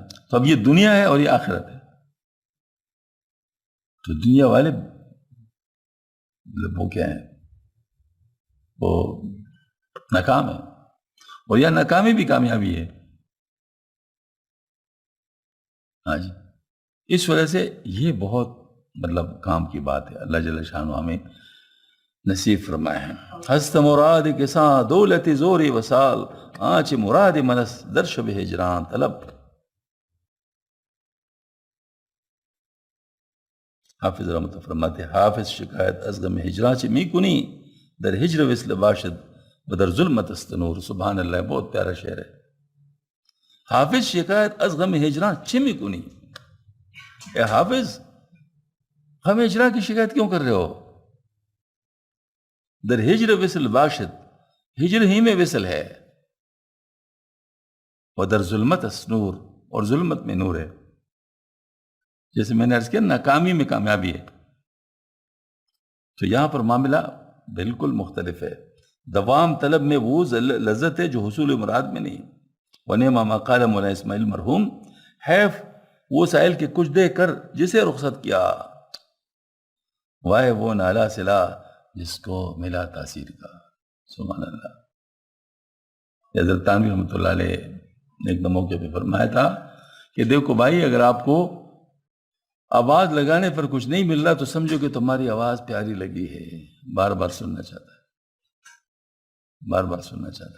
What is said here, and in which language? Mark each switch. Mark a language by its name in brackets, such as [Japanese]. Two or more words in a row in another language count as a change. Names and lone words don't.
[Urdu] تو اب یہ دنیا ہے اور یہ آخرت ہے. تو دنیا والے وہ کیا ہیں، وہ ناکام ہے، اور یہ ناکامی بھی کامیابی ہے. ہاں جی. اس وجہ سے یہ بہت مطلب کام کی بات ہے. اللہ جل شانہ ہمیں نصیب فرمائے ہیں. [Persian] ہست مراد کے ساتھ دولت زور وصال، آنچ مراد منس در شب ہجران طلب. [Urdu] حافظ رحمۃ اللہ فرماتے [Persian] حافظ شکایت از غم ہجراں چ می کنی در ہجر وصل باشد بدر ظلمت است نور. [Arabic] سبحان اللہ، [Urdu] بہت پیارا شعر ہے. [Persian] حافظ شکایت از غم ہجراں چ می کنی. [Urdu] اے حافظ، غم ہجراں کی شکایت کیوں کر رہے ہو؟ [Persian] در ہجر وصل باشد، [Urdu] ہجر ہی میں وصل ہے. [Persian] ودر ظلمت است نور، [Urdu] اور ظلمت میں نور ہے. جیسے میں نے عرض کیا ناکامی میں کامیابی ہے. تو یہاں پر معاملہ بالکل مختلف ہے. دوام طلب میں وہ لذت ہے جو حصول مراد میں نہیں. [Arabic] وَنِعْمَ مَا قَالَ [Urdu] مولانا اسماعیل مرحوم، حیف وہ سائل کے کچھ دے کر جسے رخصت کیا، وائے وہ نالا سلا جس کو ملا تاثیر کا. [Arabic] سبحان اللہ. [Urdu] حضرت تانوی رحمۃ اللہ علیہ نے ایک موقع پہ فرمایا تھا کہ دیکھو بھائی، اگر آپ کو آواز لگانے پر کچھ نہیں مل رہا تو سمجھو کہ تمہاری آواز پیاری لگی ہے، بار بار سننا چاہتا ہے، بار بار سننا چاہتا ہے.